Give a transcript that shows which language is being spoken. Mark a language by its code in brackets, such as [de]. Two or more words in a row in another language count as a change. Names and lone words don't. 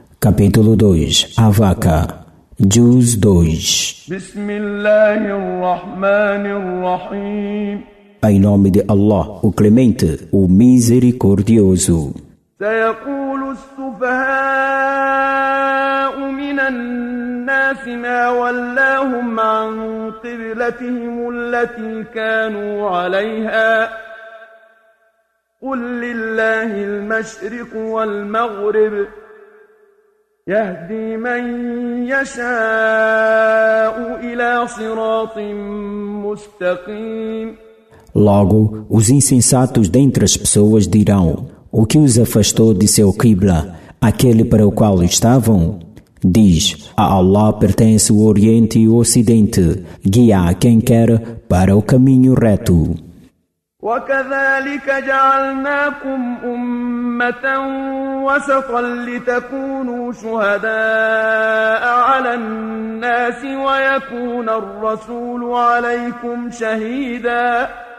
[pt] Capítulo 2. A vaca. Juz 2. [ar] Bismillahirrahmanirrahim. [pt] Em nome de Allah, o Clemente, o Misericordioso. [ar] سيقول السفهاء من الناس ما ولاهم عن قبلتهم التي كانوا عليها قل لله المشرق والمغرب يهدي من يشاء إلى صراط مستقيم. [pt] Logo, os insensatos dentre as pessoas dirão: o que os afastou de seu qibla, aquele para o qual estavam? Diz: a Allah pertence o Oriente e o Ocidente, guia a quem quer para o caminho reto. [ar] وكذلك جعلناكم أمة وسطا لتكونوا شهداء على الناس ويكون الرسول عليكم شهيدا